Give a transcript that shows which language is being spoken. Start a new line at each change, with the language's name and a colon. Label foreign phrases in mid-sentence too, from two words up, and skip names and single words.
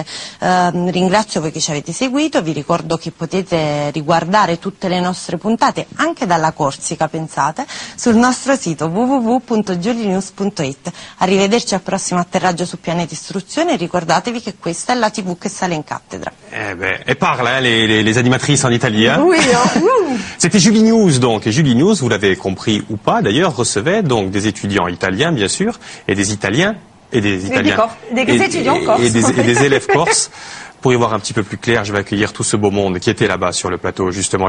Italian: Ringrazio voi che ci avete seguito, vi ricordo che potete riguardare tutte le nostre puntate anche dalla Corsica, pensate, sul nostro sito www.giulinews.it. Arrivederci al prossimo atterraggio su Pianeta Istruzione e ricordatevi che questa è la TV che sale in cattedra.
French: Et parlent les animatrices en Italie. Hein. Oui. C'était Julie News donc. Et Julie News, vous l'avez compris ou pas d'ailleurs, recevait donc des étudiants italiens bien sûr, et des Italiens et des Italiens. Des étudiants corses. Et des élèves corses. Pour y voir un petit peu plus clair, je vais accueillir tout ce beau monde qui était là-bas sur le plateau justement.